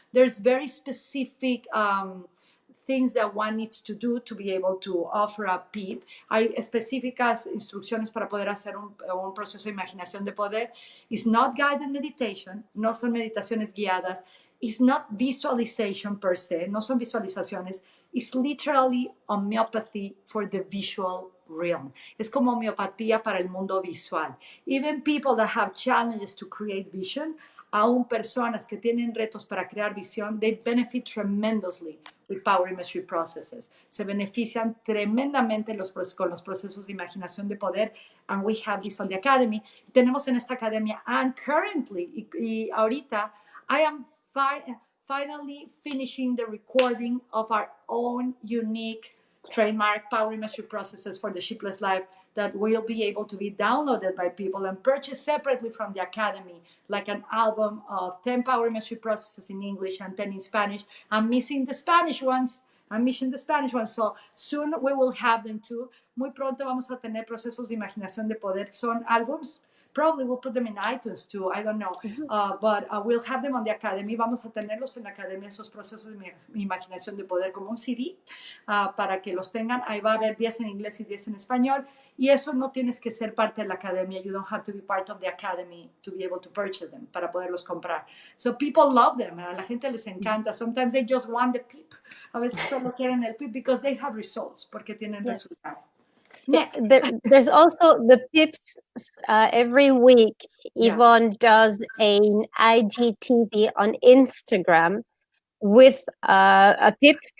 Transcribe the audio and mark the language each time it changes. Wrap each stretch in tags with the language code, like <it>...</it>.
<en>There's very specific things that one needs to do to be able to offer a PIP.</en> <es>Hay específicas instrucciones para poder hacer un proceso de imaginación de poder.</es> <en>It's not guided meditation,</en> <es>no son meditaciones guiadas.</es> <en>It's not visualization per se,</en> <es>no son visualizaciones.</es> <en>It's literally homeopathy for the visual realm.</en> <es>Es como homeopatía para el mundo visual.</es> <en>Even people that have challenges to create vision,</en> <es>aún personas que tienen retos para crear visión,</es> <en>they benefit tremendously with power imagery processes.</en> <es>Se benefician tremendamente con los procesos de imaginación de poder,</es> <en>and we have this on the Academy.</en> <es>Tenemos en esta academia,</es> <en>and currently,</en> <es>y ahorita,</es> <en>I am finally finishing the recording of our own unique trademark power imagery processes for the Sheepless Life that will be able to be downloaded by people and purchased separately from the Academy, like an album of 10 power imagery processes in English and 10 in Spanish. I'm missing the Spanish ones, I'm missing the Spanish one. So soon we will have them too.</en> <es>Muy pronto vamos a tener procesos de imaginación de poder. Son álbums.</es> <en>Probably we'll put them in iTunes too. I don't know. But we'll have them on the Academy.</en> <es>Vamos a tenerlos en la Academia, esos procesos de imaginación de poder como un CD para que los tengan. Ahí va a haber 10 en inglés y 10 en español. Y eso no tienes que ser parte de la Academia.</es> <en>You don't have to be part of the Academy to be able to purchase them,</en> <es>para poderlos comprar.</es> <en>So people love them.</en> <es>A la gente les encanta.</es> <en>Sometimes they just want the PIP.</en> <es>A veces solo quieren el PIP</es> <en>because they have results,</en> <es>porque tienen resultados.</es> <en>Next. There's also the pips. Every week, Ivonne does an IGTV on Instagram with a pip.</en>